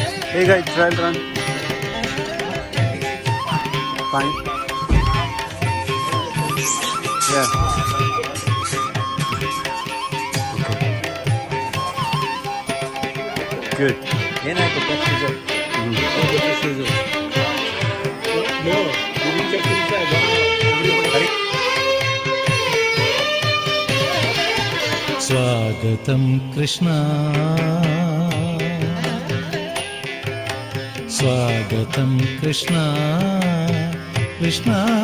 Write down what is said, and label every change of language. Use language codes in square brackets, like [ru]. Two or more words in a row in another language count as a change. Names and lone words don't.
[en] Hey guys, trial run. Fine. Yeah. Okay. Good. [kn] ಏನಾಯ್ತು ಕನ್ಫ್ಯೂಷನ್ [sa] स्वागतं कृष्णा स्वागतं कृष्णा कृष्णा